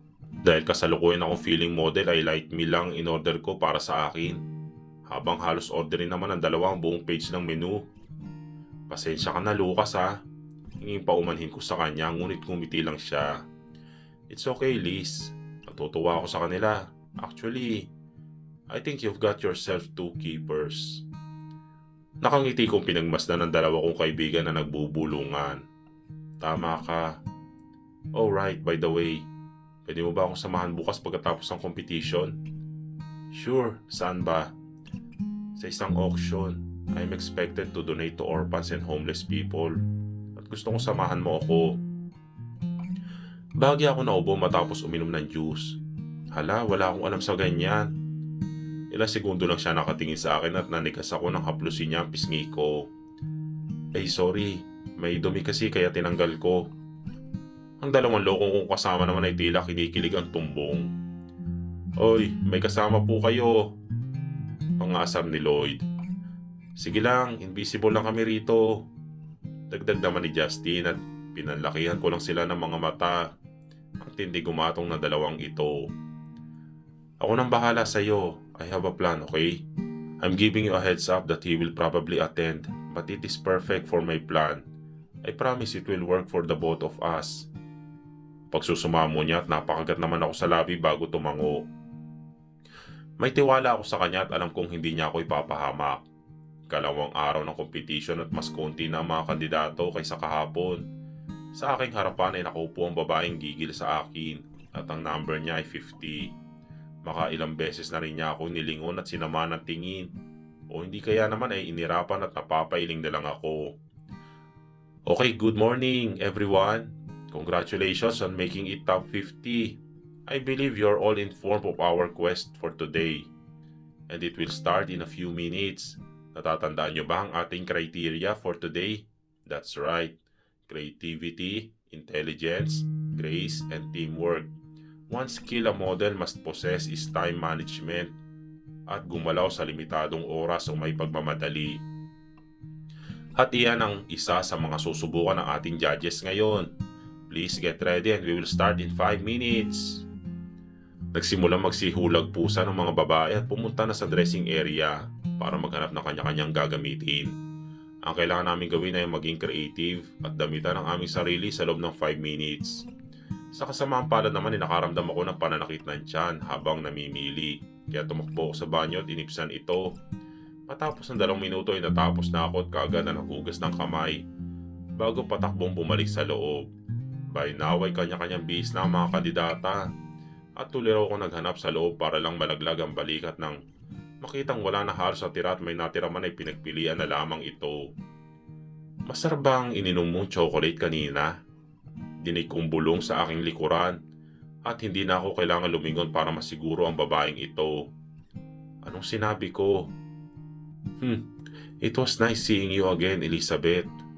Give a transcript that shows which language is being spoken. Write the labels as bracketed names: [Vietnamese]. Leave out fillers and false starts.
[Filipino] Dahil kasalukuyan akong feeling model ay light meal lang in order ko para sa akin. Habang halos orderin naman ang dalawang buong page ng menu. Pasensya ka na Lucas ha. Hinging paumanhin ko sa kanya ngunit ngumiti lang siya. It's okay Liz. Natutuwa ako sa kanila. [English] Actually, I think you've got yourself two keepers. [Filipino] Nakangiti kong pinagmasdan ng dalawa kong kaibigan na nagbubulungan. Tama ka. Alright, by the way, pwede mo ba akong samahan bukas pagkatapos ng competition? Sure, saan ba? [English] Sa isang auction, I'm expected to donate to orphans and homeless people. [Filipino] At gusto kong samahan mo ako. Bahagi ako naubo matapos uminom ng juice. Hala, wala akong alam sa ganyan. Ilang segundo lang siya nakatingin sa akin at nanigas ako ng haplusin niya ang pisngi ko. Sorry, may dumi kasi kaya tinanggal ko. Ang dalawang lokong kong kasama naman ay tila kinikilig ang tumbong. Oy, may kasama po kayo. Pangasam ni Lloyd. Sige lang, invisible lang kami rito. Dagdag naman ni Justin at pinanlakihan ko lang sila ng mga mata. Ang tindi gumatong na dalawang ito. [English] Ako nang bahala sa'yo. I have a plan, okay? I'm giving you a heads up that he will probably attend, but it is perfect for my plan. I promise it will work for the both of us. [Filipino] Pagsusumamo niya at napakagat naman ako sa labi bago tumango. May tiwala ako sa kanya at alam kong hindi niya ako ipapahamak. Kalawang araw ng competition at mas konti na ang mga kandidato kaysa kahapon. Sa aking harapan ay nakaupo ang babaeng gigil sa akin at ang number niya ay 50. Makailang beses na rin niya ako nilingon at sinama ng tingin. O hindi kaya naman ay inirapan at napapailing na lang ako. [English] Okay, good morning everyone. Congratulations on making it top 50. I believe you're all informed of our quest for today. And it will start in a few minutes. [Filipino] Natatandaan niyo ba ang ating criteria for today? That's right. [English] Creativity, intelligence, grace, and teamwork. One skill a model must possess is time management at gumalaw sa limitadong oras o may pagmamadali. [Filipino] At iyan ang isa sa mga susubukan ng ating judges ngayon. [English] Please get ready and we will start in 5 minutes. [Filipino] Nagsimula magsihulag pusa ng mga babae at pumunta na sa dressing area para maghanap ng kanya-kanyang gagamitin. Ang kailangan namin gawin ay maging creative at damitan ang aming sarili sa loob ng 5 minutes. Sa kasamaang palad naman ay nakaramdam ako ng pananakit ng tiyan habang namimili. Kaya tumakbo ako sa banyo at inipsan ito. Matapos ng 2 minuto ay natapos na ako at kaagad na naghugas ng kamay bago patakbong bumalik sa loob. By now ay kanya-kanyang bihis na ang mga kandidata at tuloy ako naghanap sa loob para lang malaglag ang balikat ng makitang wala na halos sa tira at may natira man ay pinagpilian na lamang ito. Masarap bang ininom mong chocolate kanina? Dinig kong bulong sa aking likuran at hindi na ako kailangan lumingon para masiguro ang babaeng ito. Anong sinabi ko? [English] It was nice seeing you again, Elizabeth.